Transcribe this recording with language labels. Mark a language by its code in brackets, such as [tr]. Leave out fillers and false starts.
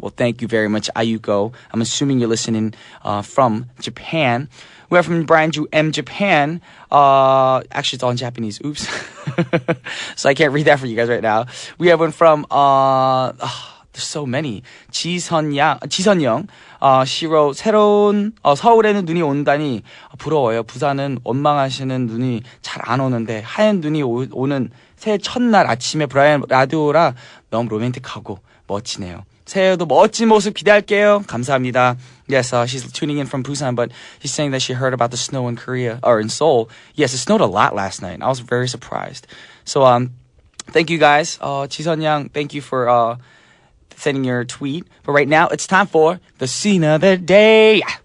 [en] Well, thank you very much, Ayuko. I'm assuming you're listening from Japan. We have from Brian Ju M Japan. Actually, it's all in Japanese. Oops. So I can't read that for you guys right now. We have one from, there's so many. [ko] 지선영. [en] She wrote, [ko] 서울에는 눈이 온다니 부러워요. 부산은 원망하시는 눈이 잘 안 오는데 하얀 눈이 오는 새해 첫날 아침에 브라이언 라디오라 너무 로맨틱하고 멋지네요. 새해에도 멋진 모습 기대할게요. 감사합니다. [en] Yes, she's tuning in from Busan, but she's saying that she heard about the snow in Korea, or in Seoul. Yes, it snowed a lot last night. I was very surprised. So, thank you guys. Jisun Yang, thank you for sending your tweet. But right now, it's time for the scene of the day.